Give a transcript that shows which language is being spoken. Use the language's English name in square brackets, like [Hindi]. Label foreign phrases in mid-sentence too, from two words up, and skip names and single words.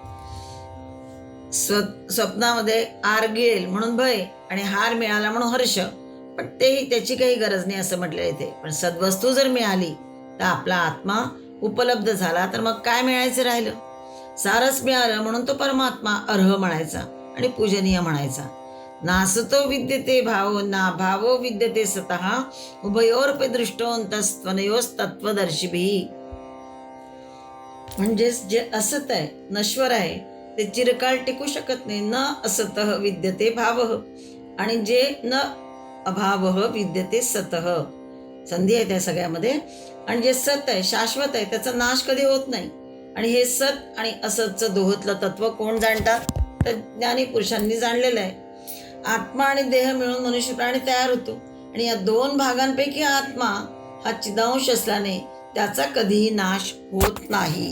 [Marathi] स्वप्नामध्ये आर गिळेल म्हणून भय आणि हार मिळाला म्हणून हर्ष, पण तेही त्याची काही गरज नाही असं म्हटलं इथे. पण सद्वस्तू जर मिळाली तर आपला आत्मा उपलब्ध झाला, तर मग काय मिळायचं राहिलं? सारच मिळालं म्हणून तो परमात्मा अर्ह म्हणायचा आणि पूजनीय म्हणायचा. [Sanskrit] नासतो विद्यते भावो ना भावो विद्यते सतः उभयोरपि दृष्टोऽन्तस्त्वनयोस्तत्त्वदर्शिभिः. [Marathi] म्हणजेच जे असत आहे, नश्वर आहे, ते चिरकाळ टिकू शकत नाही. [Sanskrit] न असतः विद्यते भावः [Marathi] आणि जे [Sanskrit] न अभावः विद्यते सतः. [Marathi] संधी आहे त्या सगळ्यामध्ये. आणि जे सत आहे, शाश्वत आहे, त्याचा नाश कधी होत नाही. आणि हे सत आणि असतचं दोहोतलं तत्व कोण जाणतात? तर ज्ञानी पुरुषांनी जाणलेलं आहे. आत्मा आणि देह मिळून मनुष्य प्राणी तयार होतो आणि या दोन भागांपैकी आत्मा हा चिदांश असल्याने त्याचा कधीही नाश होत नाही.